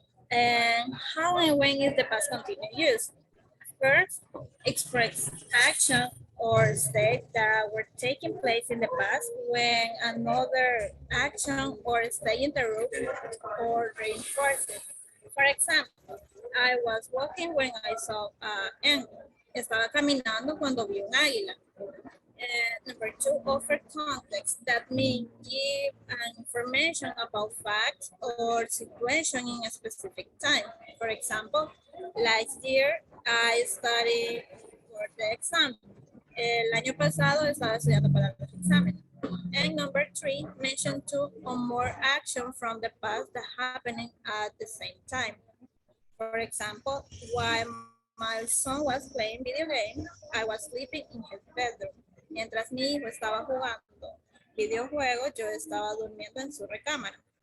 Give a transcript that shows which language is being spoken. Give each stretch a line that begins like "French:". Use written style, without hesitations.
English: And how and when is the past continuous used? First, express action or state that were taking place in the past when another action or state interrupts or reinforces. For example, I was walking when I saw an.
Spanish: Estaba caminando cuando vi un águila.
English: Number two, offer context. That means give an information about facts or situation in a specific time. For example, last year I studied for the exam.
Spanish: El año pasado estaba estudiando para los exámenes.
English: And number three, mention two or more action from the past that happening at the same time. For example, while my son was playing video game, I was sleeping in his bedroom.
Spanish: Mientras mi hijo estaba jugando videojuegos, yo estaba durmiendo en su recámara.